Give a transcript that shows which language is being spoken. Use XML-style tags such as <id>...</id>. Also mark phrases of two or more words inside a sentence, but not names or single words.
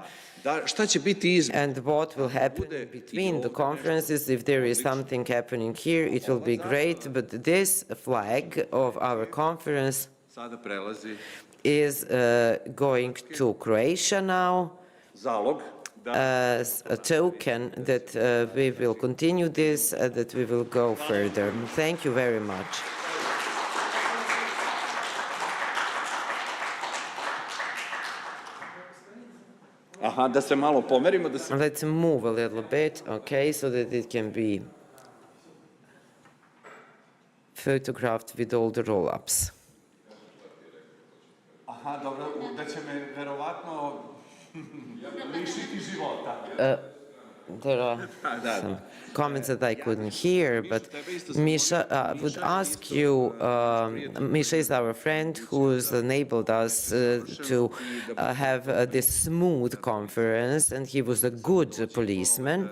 <en>And what will happen between the conferences, if there is something happening here, it will be great, but this flag of our conference is going to Croatia now as a token that we will continue this, that we will go further. Thank you very much.</en> <sr>Da se malo pomerimo.</sr> <en>Let's move a little bit, okay, so that it can be photographed with all the roll-ups.</en> <sr>Aha, dobro, da će me verovatno lišiti života.</sr> <en>There are some comments that I couldn't hear, but Misha, I would ask you, Misha is our friend who's enabled us to have this smooth conference, and he was a good policeman.</en>